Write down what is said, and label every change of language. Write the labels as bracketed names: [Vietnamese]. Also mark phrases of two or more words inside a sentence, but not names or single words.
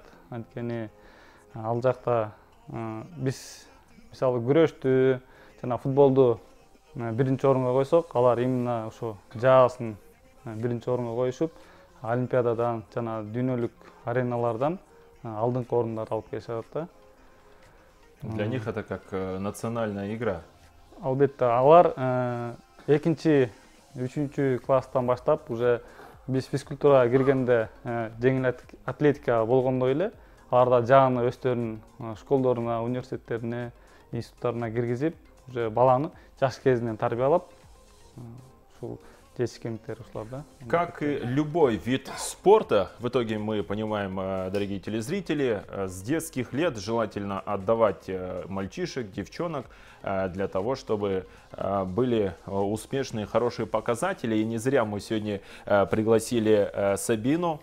[Kyrgyz] Анткени ал жакта биз мисалы күрөштү жана футболду биринчи орунга койсок, алар именно ушу жаасын биринчи орунга коюшуп, олимпиададан жана дүйнөлүк ареналардан алдыңкы орундарды алып келишет да. [Russian] Для них это как национальная игра. [Kyrgyz] Албетте алар экинчи, үчүнчү класстан баштап уже биз физкультурага киргенде жеңил атлетика болгондой эле аларда жааны өздөрүнүн школдоруна, университеттерине, институттарына киргизип, уже баланы жаш кезинен тарбиялап, ушул жетишкендиктер ушулар да. [Russian] Как и любой вид спорта, в итоге мы понимаем, дорогие телезрители, с детских лет желательно отдавать мальчишек, девчонок для того, чтобы были успешные, хорошие показатели. И не зря мы сегодня пригласили Сабину.